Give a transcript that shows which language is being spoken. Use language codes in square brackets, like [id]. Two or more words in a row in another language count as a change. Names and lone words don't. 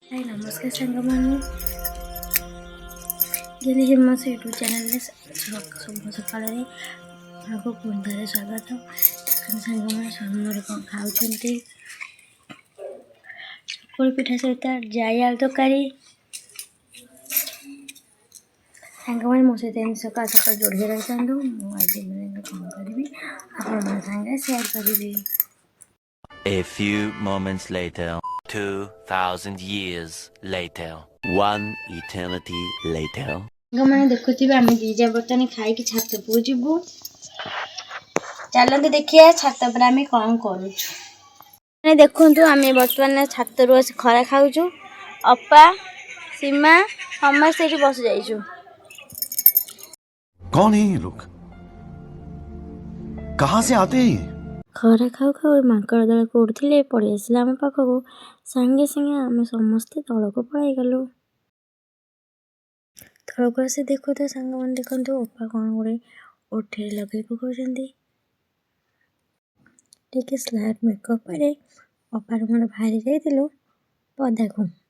[or] ହାୟ ନମସ୍କାର ସାଙ୍ଗମାନେ ଗେଲେ ହେମାସ ୟୁଟ୍ୟୁବ ଚ୍ୟାନେଲନେ ସକାଳରେ ଆପଣଙ୍କୁ ପୁନଃ ସ୍ୱାଗତ। ସାଙ୍ଗମାନେ ସମୟରେ କ'ଣ ଖାଉଛନ୍ତି? ଚକୁଳି ପିଠା ସହିତ ଜାଇ ଆଳୁ ତରକାରୀ। ସାଙ୍ଗମାନେ ମୋ ସହିତ ଏମିତି ସକାଳ ସକାଳ ଯୋଡ଼ିକି ରହିଥାନ୍ତୁ। ମୁଁ ଆଜି କ'ଣ କରିବି ଆପଣଙ୍କ ସାଙ୍ଗରେ ସେୟାର କରିବି। [en] A few moments later, 2000 years later, one eternity later. [or] ସାଙ୍ଗମାନେ ଦେଖୁଥିବେ ଆମେ ଦିଜା ବର୍ତ୍ତମାନ ଖାଇକି ଛାତ ଉପରକୁ ଯିବୁ। ଚାଲନ୍ତୁ ଦେଖିବା ଛାତ ଉପରେ ଆମେ କ'ଣ କରୁଛୁ। ଦେଖନ୍ତୁ ଆମେ ବର୍ତ୍ତମାନ ଛାତରୁ ଆସି ଖରା ଖାଉଛୁ। ଅପା ସୀମା ସମସ୍ତେ ଏଠି ବସି ଯାଇଛୁ। [hi] कौन है ये लोग? कहाँ से आते हैं? [or] ଖରା ଖାଉ ଖାଉ ମାଙ୍କଡ଼ ଦଳ କୋଉଠି ଥିଲେ ପଳେଇ ଆସିଲା ଆମ ପାଖକୁ। ସାଙ୍ଗେ ସାଙ୍ଗେ ଆମେ ସମସ୍ତେ ତଳକୁ ପଳାଇଗଲୁ। ତଳକୁ ଆସି ଦେଖୁ ତ ସାଙ୍ଗମାନେ ଦେଖନ୍ତୁ ଅପା କ'ଣ ଗୋଟେ ଓଠରେ ଲଗେଇ ପକାଉଛନ୍ତି। ଟିକେ [en] slight makeup [or] ପରେ ଅପାର ମୋର ବାହାରି ଯାଇଥିଲୁ ପଦାକୁ।